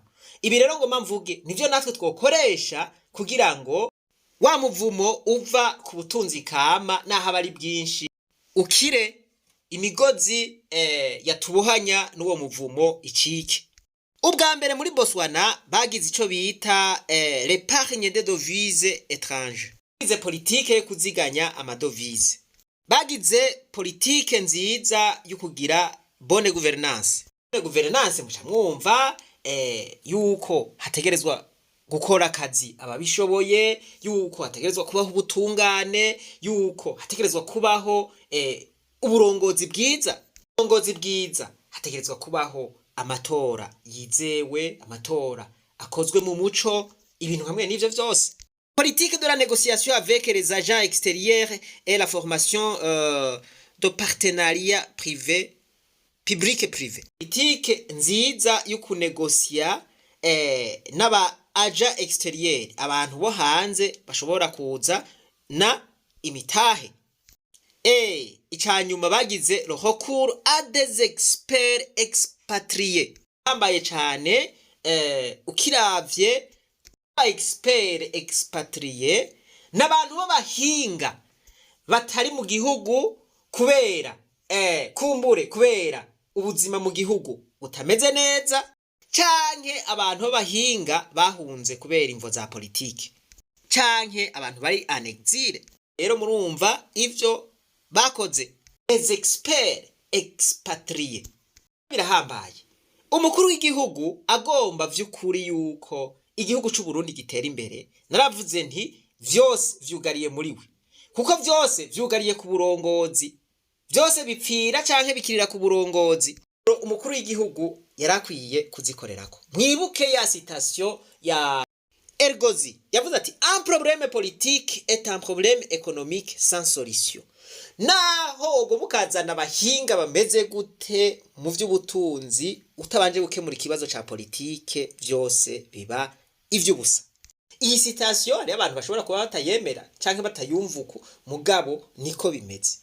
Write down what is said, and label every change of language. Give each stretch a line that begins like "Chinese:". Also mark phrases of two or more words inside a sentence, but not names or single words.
Rundi: Ibi rero ngo mvuge nivyo natwe twokoresha kugira ngo wa muvumo uva ku butunzi kama naho abari bwinshi ukire imigozi yatubuhanya n'uwo muvumo icike. Ubwa mbere muri Botswana bagize ico bita
French: l'épargne des devises étrangères.
Rundi: Bagize politike yo kuziganya amadovize. Bagize politike nziza yo kugira
French: bonne gouvernance. Bonne gouvernance
Rundi: muca mwumva yuko hategerezwa gukora akazi ababishoboye, yuko hategerezwa kubaho ubutungane, yuko hategerezwa kubaho uburongozi bwiza. Uburongozi bwiza hategerezwa kubaho amatora yizewe, amatora akozwe mu muco, ibintu hamwe n'ivyo vyose.
French: Politique de la négociation avec les agents extérieurs et la formation de partenariat privé, public et privé.
Rundi: Politique nziza yo kunegosia n'aba
French: agents extérieurs,
Rundi: abantu bo hanze bashobora kuza na imitahe. Icanyuma bagize
French: le recours à des experts expatriés.
Rundi: Bambaye cyane ukiravye
French: expert expatrié
Rundi: n'abantu b'abahinga batari mu gihugu kubera kubera ubuzima mu gihugu butameze neza, canke abantu b'abahinga bahunze kubera imvo za politike, canke abantu bari
French: en exil.
Rundi: Rero murumva ivyo bakoze
French: les experts expatriés
Rundi: birahambaye. Umukuru w'igihugu agomba vy'ukuri yuko igihugu c'u Burundi gitera imbere, naravuze nti vyose vyugariye muri we, kuko vyose vyugariye ku burongozi, vyose bipfira canke bikirira ku burongozi. Umukuru w'igihugu yarakwiye kuzikorerako. Mwibuke ya citation ya Ergozi yavuze ati
French: un problème politique est un problème économique sans solution.
Rundi: Naho ubwo mukazana abahinga bameze gute mu vy'ubutunzi utabanje gukemura ikibazo ca politike, vyose biba ivy'ubusa. Iyi citation ari abantu bashobora kuba batayemera canke batayumva uko, mugabo niko bimeze.